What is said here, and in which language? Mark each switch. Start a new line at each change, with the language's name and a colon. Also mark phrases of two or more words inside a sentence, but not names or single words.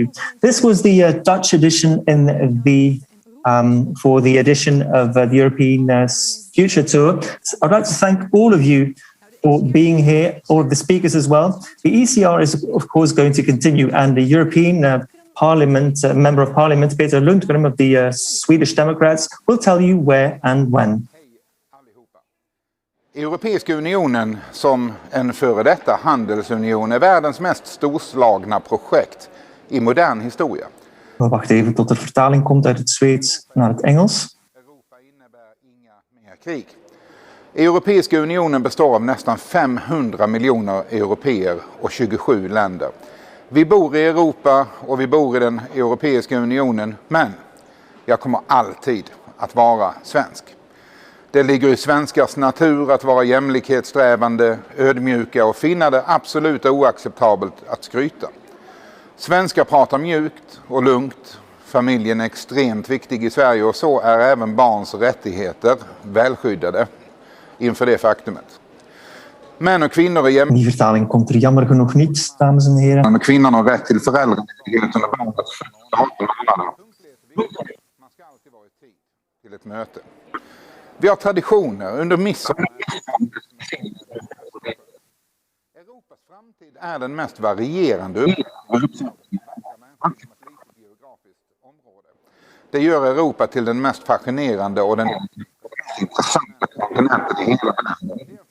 English: This was the Dutch edition in the for the edition of the European Future Tour. So I'd like to thank all of you for being here, all of the speakers as well. The ECR is, of course, going to continue, and the European Parliament, Member of Parliament, Peter Lundgren of the Swedish Democrats, will tell you where and when.
Swedish: Europeiska unionen som en före detta handelsunion är världens mest storslagna projekt i modern historia.
Dutch: We wachten even tot de vertaling komt uit het Zweeds naar het Engels.
Swedish: Krig. Europeiska unionen består av nästan 500 miljoner europeer och 27 länder. Vi bor i Europa och vi bor i den Europeiska unionen, men jag kommer alltid att vara svensk. Det ligger i svenskars natur att vara jämlikhetssträvande, ödmjuka och finna det absolut oacceptabelt att skryta. Svenskar pratar mjukt och lugnt. Familjen är extremt viktig i Sverige och så är även barns rättigheter välskyddade inför det faktumet. Män och kvinnor är jämlika.
Dutch: Die vertaling komt er jammer genoeg niet, dames en heren.
Swedish: Män och kvinnor har rätt till föräldraledighet under barnets 18 månader. Man ska alltid vara i tid till ett möte. Vi har traditioner under midsommar. Europas framtid är den mest varierande Det gör Europa till den mest fascinerande och den intressanta kontinenten i hela världen.